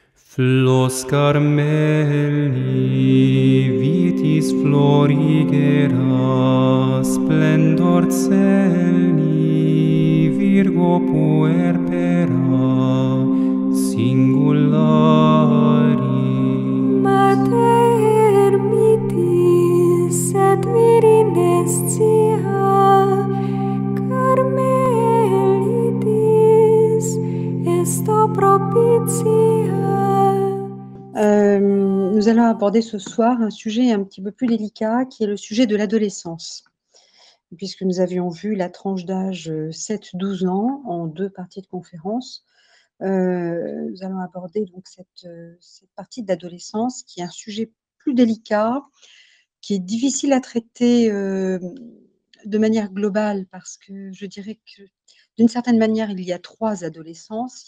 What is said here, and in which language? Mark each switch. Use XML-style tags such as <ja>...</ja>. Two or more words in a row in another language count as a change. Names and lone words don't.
<la>Flos Carmeli, vitis florigera, splendor celi, Virgo puerpera, singulari. Mater mitis et virinescia, Carmelitis esto propitia.</la> <fr>Nous allons aborder ce soir un sujet un petit peu plus délicat qui est le sujet de l'adolescence. Puisque nous avions vu la tranche d'âge 7-12 ans en 2 parties de conférence, nous allons aborder donc cette partie de l'adolescence qui est un sujet plus délicat, qui est difficile à traiter de manière globale parce que je dirais que d'une certaine manière, il y a 3 adolescences.</fr>